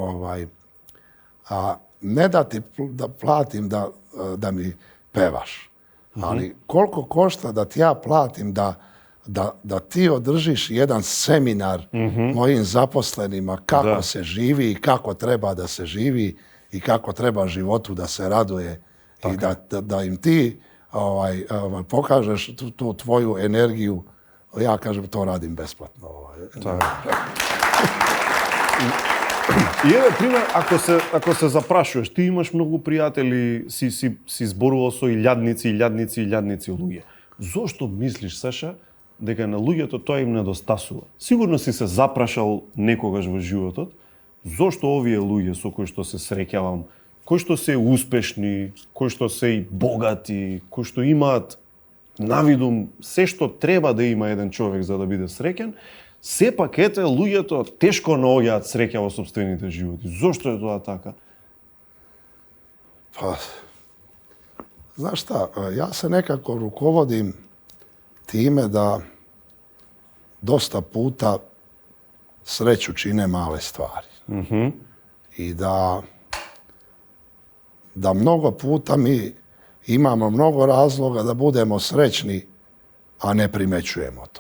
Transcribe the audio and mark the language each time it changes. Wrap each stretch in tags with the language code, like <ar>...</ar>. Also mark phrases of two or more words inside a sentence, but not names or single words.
<sr>ne da ti da platim da mi pevaš, ali koliko košta da ti ja platim da da ti održiš jedan seminar mojim zaposlenima kako se živi i kako treba da se živi i kako treba životu da se raduje i da im ti pokažeš tu tvoju energiju. Ja kažem, to radim besplatno.</sr> <mk>И еве пример, ако се запрашуваш, ти имаш многу пријатели, си зборувал со илјадници луѓе. Зошто мислиш, Саша, дека на луѓето тоа им недостасува? Сигурно си се запрашал некогаш во животот, зошто овие луѓе со кои што се среќавам, кои што се успешни, кои што се и богати, кои што имаат навидум се што треба да има еден човек за да биде среќен, сепак ете луѓето тешко наоѓаат среќа во сопствените животи. Зошто е тоа така?</mk> <sr>Pa, znaš šta, ja se nekako rukovodim time da dosta puta sreću čine male stvari. I da mnogo puta mi imamo mnogo razloga da budemo srećni, a ne primećujemo to.</sr>